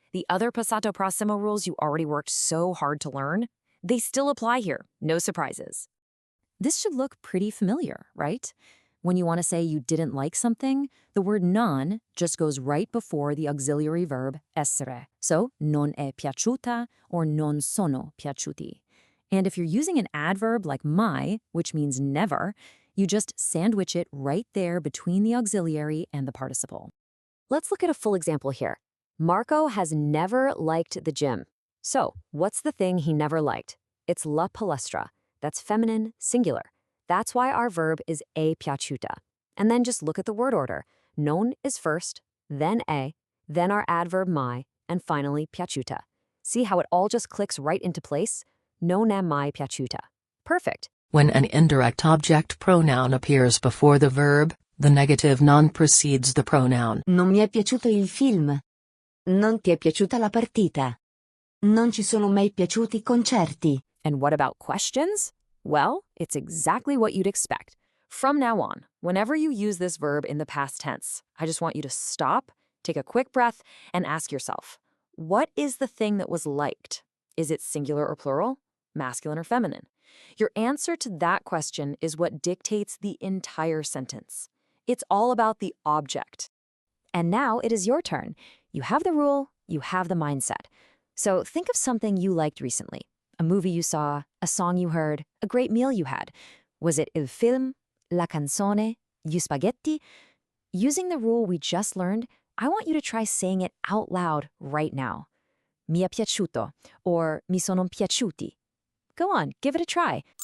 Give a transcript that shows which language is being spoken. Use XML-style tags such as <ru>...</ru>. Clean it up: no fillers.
<en>The other Passato Prossimo rules you already worked so hard to learn, they still apply here, no surprises. This should look pretty familiar, right? When you want to say you didn't like something, the word non just goes right before the auxiliary verb essere.</en> <it>So, non è piaciuta or non sono piaciuti.</it> <en>And if you're using an adverb like mai, which means never, you just sandwich it right there between the auxiliary and the participle. Let's look at a full example here. Marco has never liked the gym. So, what's the thing he never liked? It's la palestra. That's feminine, singular. That's why our verb is è piaciuta. And then just look at the word order. Non is first, then è, then our adverb mai, and finally piaciuta. See how it all just clicks right into place?</en> <it>Non è mai piaciuta. Perfect.</it> <en>When an indirect object pronoun appears before the verb, the negative non precedes the pronoun.</en> <it>Non mi è piaciuto il film. Non ti è piaciuta la partita. Non ci sono mai piaciuti i concerti.</it> <en>And what about questions? Well, it's exactly what you'd expect. From now on, whenever you use this verb in the past tense, I just want you to stop, take a quick breath, and ask yourself, what is the thing that was liked? Is it singular or plural? Masculine or feminine? Your answer to that question is what dictates the entire sentence. It's all about the object. And now it is your turn. You have the rule, you have the mindset. So think of something you liked recently. A movie you saw, a song you heard, a great meal you had. Was it il film, la canzone, gli spaghetti? Using the rule we just learned, I want you to try saying it out loud right now.</en> <it>Mi è piaciuto, or mi sono piaciuti.</it> <en>Go on, give it a try.</en>